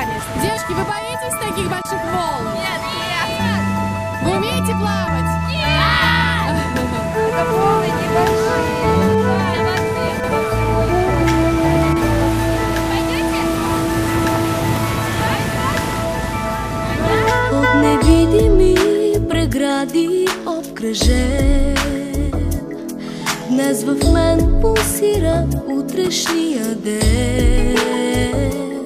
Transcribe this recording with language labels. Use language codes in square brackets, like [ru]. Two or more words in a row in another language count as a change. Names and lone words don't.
[ru] Девушки, вы боитесь таких больших волн? Нет, нет. Вы умеете плавать? Нет! Это волны небольшие. [bg] От невидими прегради обкръжен, днес в мен пулсира утрешния ден.